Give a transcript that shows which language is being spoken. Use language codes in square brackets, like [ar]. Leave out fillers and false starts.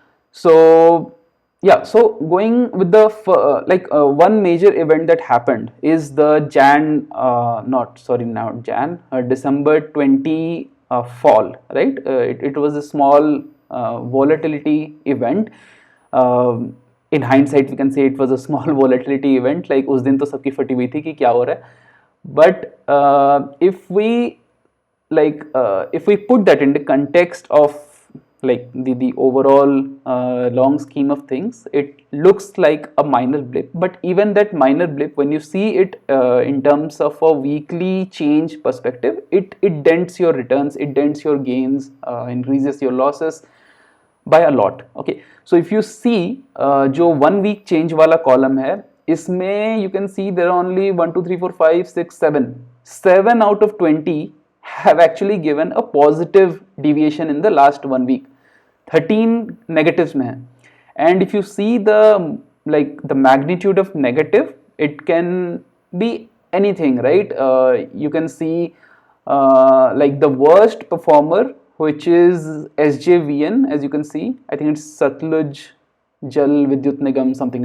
[en] So yeah, so going with the one major event that happened is the December 20 fall, right? It was a small volatility event. In hindsight we can say it was a small volatility event. [hi] Like उस दिन तो सबकी फटी हुई थी कि क्या हो रहा है. [en] But if we put that in the context of like the overall long scheme of things, it looks like a minor blip. But even that minor blip, when you see it in terms of a weekly change perspective, it dents your returns, it dents your gains, increases your losses by a lot. Okay, so if you see [hi] जो 1 week change वाला column है, इसमें [en] you can see there are only 1 2 3 4 5 6 7 out of 20 have actually given a positive deviation in the last 1 week. [hi] 13 negatives में है. [en] And if you see the magnitude of negative, it can be anything, right? You can see like the worst performer, which is SJVN, as you can see. I think it's Satluj Jal Vidyut Nigam something.